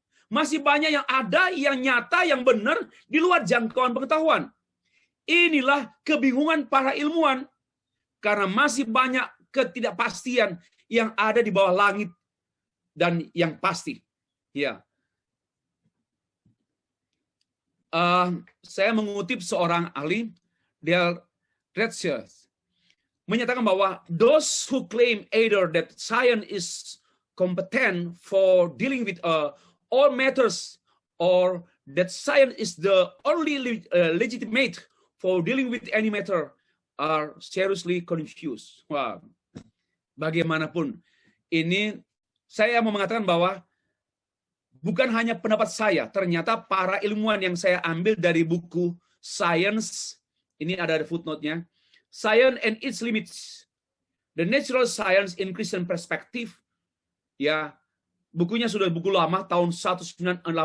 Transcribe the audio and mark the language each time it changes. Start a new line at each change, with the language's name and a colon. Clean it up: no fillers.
Indonesian: Masih banyak yang ada, yang nyata, yang benar, di luar jangkauan pengetahuan. Inilah kebingungan para ilmuwan. Karena masih banyak ketidakpastian yang ada di bawah langit dan yang pasti. Ya. Saya mengutip seorang ahli, Dale Retzinger, menyatakan bahwa
English: those who claim either that science is competent for dealing with all matters, or that science is the only legitimate for dealing with any matter, are seriously confused.
Indonesian: Wah, bagaimanapun, ini saya mau mengatakan bahwa bukan hanya pendapat saya, ternyata para ilmuwan yang saya ambil dari buku Science, ini ada footnote-nya, Science and Its Limits, The Natural Science in Christian Perspective, ya, bukunya sudah buku lama, tahun 1986.